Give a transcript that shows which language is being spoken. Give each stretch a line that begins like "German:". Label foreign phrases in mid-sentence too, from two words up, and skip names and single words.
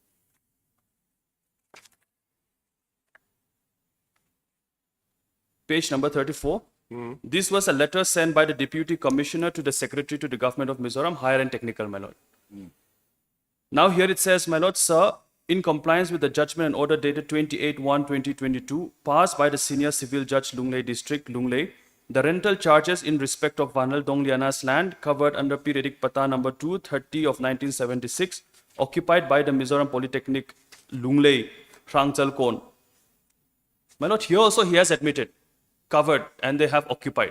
English: Page number 34. This was a letter sent by the deputy commissioner to the secretary to the government of Mizoram, higher and technical, my lord. Now here it says, my lord, sir, in compliance with the judgment and order dated 28/1/2022, passed by the senior civil judge Lunglei district, Lunglei, the rental charges in respect of Vanal Dongliana's land covered under periodic pata number 230 of 1976, occupied by the Mizoram Polytechnic, Lunglei, Rangchal Kon. My lord, here also he has admitted, covered, and they have occupied.